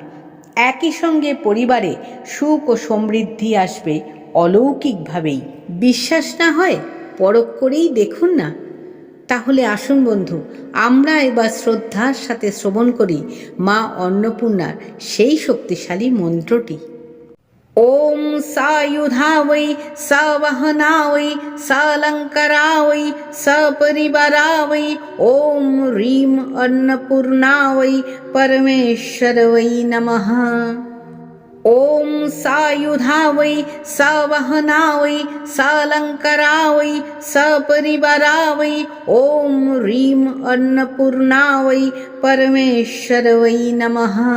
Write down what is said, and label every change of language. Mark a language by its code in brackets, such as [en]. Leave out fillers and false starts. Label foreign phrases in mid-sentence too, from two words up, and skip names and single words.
[bn] একই সঙ্গে পরিবারে সুখ ও সমৃদ্ধি আসবে অলৌকিকভাবেই। বিশ্বাস না হয় পরখ করেই দেখুন না। তাহলে আসুন বন্ধু, আমরা এবার শ্রদ্ধার সাথে শ্রবণ করি মা অন্নপূর্ণার সেই শক্তিশালী মন্ত্রটি। [sa] ওম সায়ুধাবৈ সবহনাবৈ সালঙ্করাবৈ সপরিবারাবৈ ওম হ্রিম অন্নপূর্ণাবৈ পরমেশ্বরবৈ নমঃ। ওম সায়ুধাবৈ সবহনাবৈ সালঙ্করাবৈ সপরিবারাবৈ ওম হ্রিম অন্নপূর্ণাবৈ পরমেশ্বরবৈ নমঃ।